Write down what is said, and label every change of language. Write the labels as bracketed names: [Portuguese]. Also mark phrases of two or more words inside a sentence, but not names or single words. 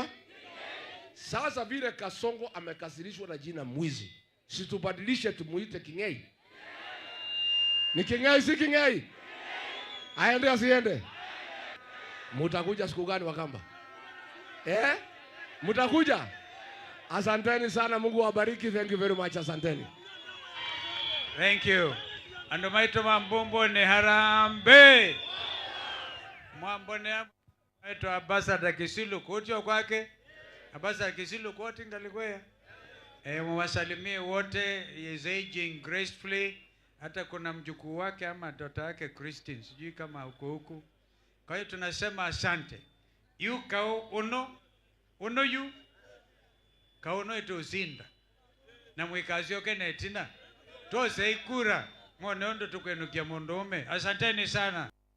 [Swahili] Sasa vile Kasongo amekasirishwa na jina mwizi, situbadilishe tumuite King'ei. Ni King'ei si King'ei? Aende asiende? Mutakuja siku gani Wakamba? Mutakuja? Asanteni sana, Mungu awabariki. [English] Thank you very much, asanteni. Thank you. [Kamba] Ando maito mambombo ni Harambee. Mwambone maito Ambassador Kisilu kutio kwake. Ambassador Kisilu koti ngalikwea. [Swahili] Mwasalimie wote. [English] He is aging gracefully. [Swahili] Hata kuna mjukuu wake ama mtoto wake Christine, sijui kama huko. Kwa hiyo tunasema asante. [Kamba] Yu kao uno yu kauno ito uzinda na mwikazi yoke netina tose ikura mwone ondo tukwenukia mundume. [Swahili] Asanteni sana.